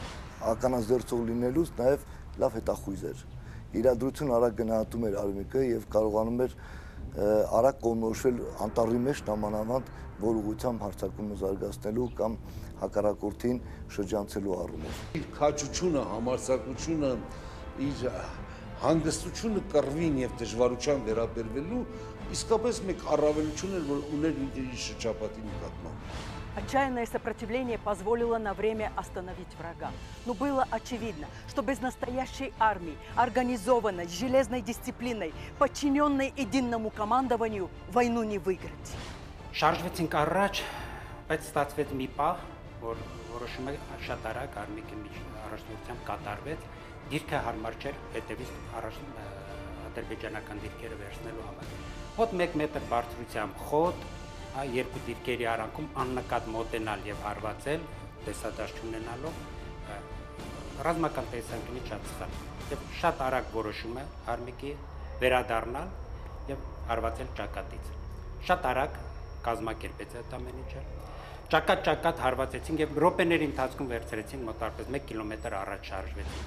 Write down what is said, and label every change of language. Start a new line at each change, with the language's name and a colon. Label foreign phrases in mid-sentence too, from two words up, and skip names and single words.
Armenian: Ականազերծող լինելուց նաև լավ հետախույզ էր։ Իրադրություն արագ գնահատում էր Արմիկը եւ կարողանում էր արագ կողմնորոշվել անտառի մեջ նամանավանդ որ ուղղությամբ հարձակումը զարգացնելու կամ հակառակորդին շրջանցելու առումով։ Իր քաջությունը, համարձակությունը, իր հանգստությունը կռվին եւ դժվարության վերաբերվելու իսկապես մեկ առավելություն էր, որ ուներ իր շրջապատի նկատմամբ։
Russian: Отчаянное сопротивление позволило на время остановить врага. Но было очевидно, что без настоящей армии, организованной, с железной дисциплиной, подчиненной единому командованию, войну не выиграть.
Armenian: Շարժվեցինք առաջ, բայց ստացվեց մի պահ, որ որոշումը շատ արագ Արմիկի առաջնորդությամբ կատարվեց, դիրքը հարմար չէր հետևից ադրբեջանական դիրքերը վերցնելու համար։ Մոտ 1 մետր բարձրությամբ խոտ, երկու դիրքերի արանքում աննկատ մոտենալ եւ հարվածել, տեսադաշտ ունենալով ռազմական տեսանկյունից շատ սխալ։ Եվ շատ արագ որոշում է Արմիկի վերադառնալ եւ հարվածել ճակատից։ Շատ արագ կազմակերպեց այդ ամեն ինչը։ Ճակատ հարվածեցին եւ րոպեների ընթացքում վերցրեցին մոտարպես 1 կիլոմետր առաջ շարժվեցին։